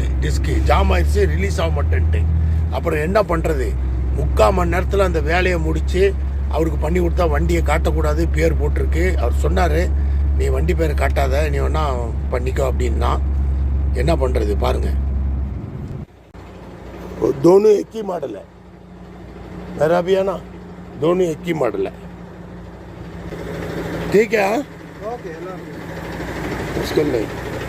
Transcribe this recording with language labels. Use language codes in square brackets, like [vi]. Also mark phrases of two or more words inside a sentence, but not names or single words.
[ta] டிஸ்க்கு ஜாம் ஆயிடுச்சு, ரிலீஸ் ஆக மாட்டேன்ட்டு. அப்புறம் என்ன பண்ணுறது? 3/4 மணி நேரத்தில் அந்த வேலையை முடித்து அவருக்கு பண்ணி கொடுத்தா வண்டியை காட்டக்கூடாது, பேர் போட்டிருக்கு. அவர் சொன்னார், நீ வண்டி பேரை காட்டாத, நீ வேணா பண்ணிக்கோ அப்படின்னா. என்ன பண்ணுறது பாருங்கள். [hi] दोनों एक ही मॉडल है मेरा भी है ना, दोनों एक ही मॉडल है. ठीक है. हाँ ओके, उसको नहीं